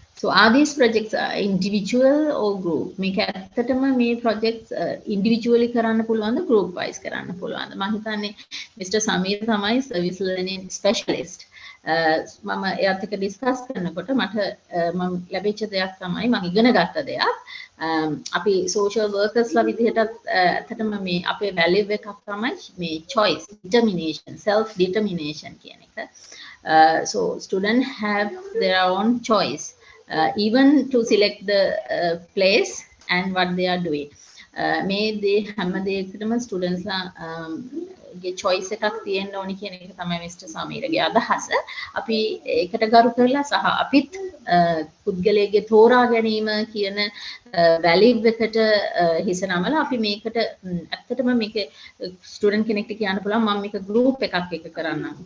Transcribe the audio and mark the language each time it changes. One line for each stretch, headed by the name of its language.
English: So are these projects individual or group?
Sinhala: මේක ඇත්තටම මේ projects individually කරන්න පුළුවන්ද group wise කරන්න පුළුවන්ද? මම හිතන්නේ Mr. Sameera තමයි service learning specialist. මම එයාත් එක්ක ඩිස්කස් කරනකොට මට මම ලැබිච්ච දෙයක් තමයි මම ඉගෙන ගත්ත දෙයක්. අපි social workersලා විදිහටත් ඇත්තටම මේ අපේ value එකක් තමයි මේ
English: choice, determination, self determination
Sinhala: කියන එක.
English: So students have their own choice, even to select the place and what they are doing.
Sinhala: මේ දේ හැම දෙයකටම ස්ටුඩන්ට්ස්ලා ගේ choice එකක් තියෙන්න ඕනි කියන එක තමයි මිස්ටර් සමීරගේ අදහස. අපි ඒකට ගරු කරලා සහ අපිත් පුද්ගලයාගේ තෝරා ගැනීම කියන වැලිඩ් එකට හිස නමලා අපි මේකට ඇත්තටම මේක ස්ටුඩන්ට් කෙනෙක්ට කියන්න පුළුවන් මම මේක ගෲප් එකක් එක කරන්නම්.